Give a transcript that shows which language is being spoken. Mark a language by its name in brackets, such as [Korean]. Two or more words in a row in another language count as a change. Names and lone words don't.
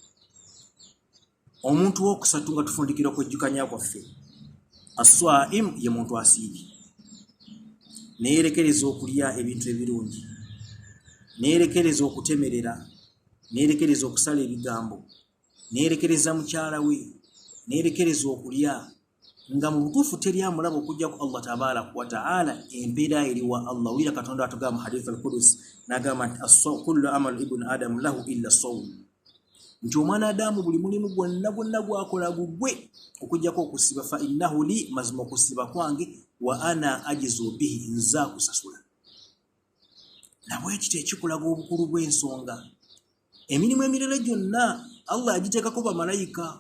[Ganda] Omuntu w'okusatu nga tufundikira okwejjukanya kwaffe, as-swaim ye muntu asiibye, neyerekereza okulya ebintu ebirungi, neyerekereza okutemerera, neyerekereza okusala ebigambo, neyerekereza mukyala we, neyerekereza okulya, nga mu butuufu teri amulaba okujja ku [Arabic] الله تبارك وتعالى. [Ganda] Empeera eriwa Allah. Wulira Katonda atugamba mu [Arabic] حديث القدسي [Ganda] n'agamba nti [Arabic] كل عمل ابن آدم له إلا صوم, [Ganda] nti omwana Adamu buli mulimu gwonna gwakola gugwe okujjako okusiba. [Arabic] فإنه لي, [Ganda] mazima okusiba kwange, [Arabic] وأنا أجزي به, [Ganda] nza kusasula. Nabwekityo ekikulaga obukulu bw'ensonga. Emirimu emirala gyonna Allah agiteekako bamalayika.